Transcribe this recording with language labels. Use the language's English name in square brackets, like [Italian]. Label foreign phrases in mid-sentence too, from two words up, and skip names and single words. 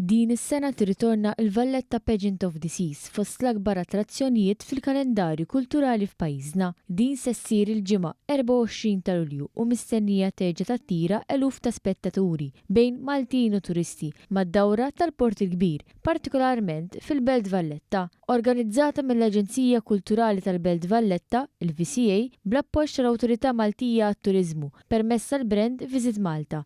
[Maltese] Din is-sena tirritorna l-Valletta Pageant of the Seas fost l-akbar attrazzjonijiet fil-kalendarju kulturali f'pajjiżna. Din se ssir il-ġimgħa 24 ta' Lulju u mistennija terġa' tattira eluf ta' spettaturi bejn Maltin u turisti mad-dawra tal-Port il-Kbir, partikolarment fil-Belt Valletta, organizzata mill-Aġenzija Kulturali tal-Belt Valletta, il-VCA, bl-appoġġ tal-Awtorità Maltija għat-Turiżmu permezz tal-brand Visit Malta.